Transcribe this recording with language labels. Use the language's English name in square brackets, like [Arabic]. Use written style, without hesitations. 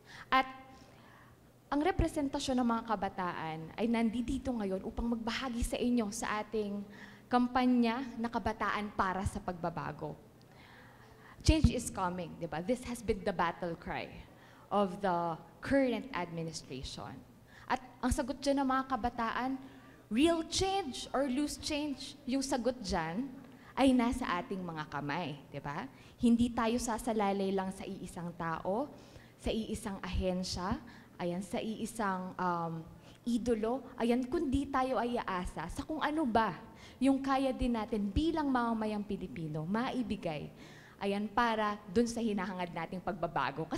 [Filipino] At ang representasyon ng mga kabataan ay nandito ngayon upang magbahagi sa inyo sa ating kampanya na Kabataan para sa Pagbabago. [English] change is coming, [Filipino] di ba? [English] This has been the battle cry of the current administration. [Filipino] At ang sagot dyan ng mga kabataan, [English] real change or loose change, [Filipino] yung sagot dyan ay nasa ating mga kamay, di ba? Hindi tayo sasalalay lang sa iisang tao, sa iisang ahensya, ayan, sa iisang idolo, ayan, kundi tayo ay aasa sa kung ano ba yung kaya din natin bilang mamamayang Pilipino maibigay, ayan, para dun sa hinahangad nating pagbabago.